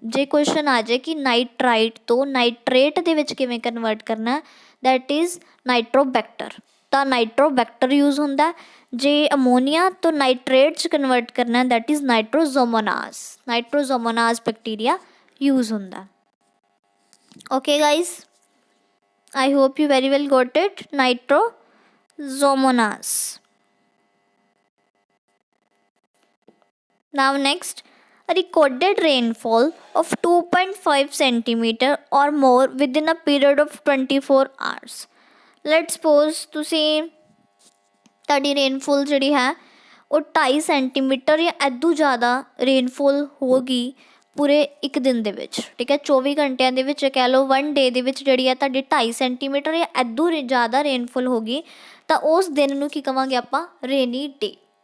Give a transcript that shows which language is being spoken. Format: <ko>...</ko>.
<pa>ਜੇ ਕੁਐਸਚਨ ਆ ਜਾਏ ਕਿ ਨਾਈਟ੍ਰਾਈਟ ਤੋਂ ਨਾਈਟ੍ਰੇਟ ਦੇ ਵਿੱਚ ਕਿਵੇਂ ਕਨਵਰਟ ਕਰਨਾ, ਦੈਟ ਇਜ਼ ਨਾਈਟ੍ਰੋਬੈਕਟਰ। ਤਾਂ ਨਾਈਟ੍ਰੋਬੈਕਟਰ ਯੂਜ਼ ਹੁੰਦਾ। ਜੇ ਅਮੋਨੀਆ ਤੋਂ ਨਾਈਟ੍ਰੇਟ 'ਚ ਕਨਵਰਟ ਕਰਨਾ, ਦੈਟ ਇਜ਼ ਨਾਈਟ੍ਰੋਜ਼ੋਮੋਨਾਸ। ਨਾਈਟ੍ਰੋਜ਼ੋਮੋਨਾਸ ਬੈਕਟੀਰੀਆ ਯੂਜ਼ ਹੁੰਦਾ।</pa> <en>Okay guys, I hope you very well got it. Nitrosomonas. Now next, a recorded rainfall of 2.5 centimeter or more within a period of 24 hours. Let's suppose</en> <pa>ਤੁਹਾਡੀ rainfall ਜਿਹੜੀ ਹੈ ਉਹ 2.5 centimetre ਜਾਂ ਇੱਦੋਂ ਜ਼ਿਆਦਾ rainfall ਹੋ ਗਈ ਪੂਰੇ ਇੱਕ ਦਿਨ ਦੇ ਵਿੱਚ। ਠੀਕ ਹੈ, 24 ਘੰਟਿਆਂ ਦੇ ਵਿੱਚ ਕਹਿ ਲਓ 1 ਡੇ ਦੇ ਵਿੱਚ ਜਿਹੜੀ ਹੈ ਤੁਹਾਡੀ 2.5 ਸੈਂਟੀਮੀਟਰ ਜਾਂ ਇੱਦੋਂ ਜ਼ਿਆਦਾ ਰੇਨਫੋਲ ਹੋ ਗਈ ਤਾਂ ਉਸ ਦਿਨ ਨੂੰ ਕੀ ਕਹਾਂਗੇ ਆਪਾਂ? ਰੇਨੀ ਡੇ।</pa>